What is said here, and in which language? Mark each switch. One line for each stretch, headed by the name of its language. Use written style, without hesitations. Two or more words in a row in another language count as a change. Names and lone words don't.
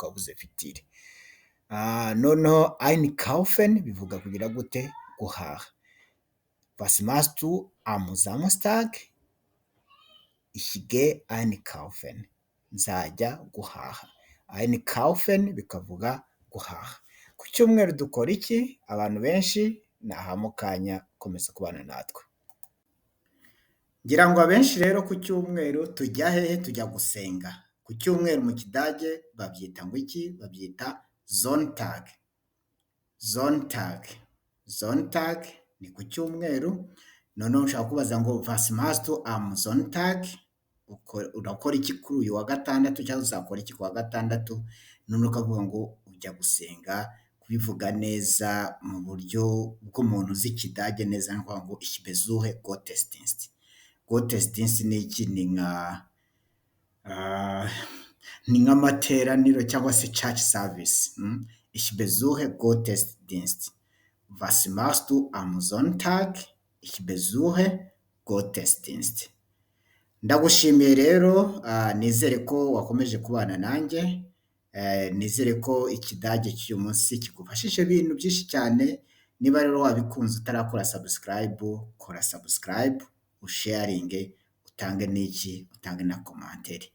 Kinyarwanda: Ukaba uvuze future. Noneho einkaufen bivuga kugira gute? Guhaha.
German: Was machst du am Samstag? Ich gehe einkaufen.
Kinyarwanda: Nzajya guhaha. Einkaufen bikavuga guhaha. Ku cyumweru dukora iki? Abantu benshi naha mu kanya, komeza kubana natwe. Ngira ngo abenshi rero ku cyumweru tujya hehe? Tujya gusenga. Ku cyumweru mu Kidage babyita ngo iki? Babyita Sonntag. Sonntag. Sonntag ni ku cyumweru. Noneho ushaka kubaza ngo
German: was machst du am Sonntag?
Kinyarwanda: Urakora iki kuri uyu wa gatandatu, cyangwa uzakora iki ku wa gatandatu? Noneho ukavuga ngo ujya gusenga. Kubivuga neza mu buryo bw'umuntu uzi Ikidage neza, ni ukuvuga ngo
German: ich besuche Gottesdienst.
Kinyarwanda: Gottesdienst ni iki? Ni nk'amateraniro cyangwa se
English: church service.
German: Ich besuche Gottesdienst. Was machst du am Sonntag? Ich besuche Gottesdienst.
Kinyarwanda: Ndagushimiye rero, nizere ko wakomeje kubana nanjye, nizere ko Ikidage cy'uyu munsi kigufashije ibintu byinshi cyane. Niba rero wabikunze utarakora subscribe, kora subscribe, usharinge, utange na commentaire.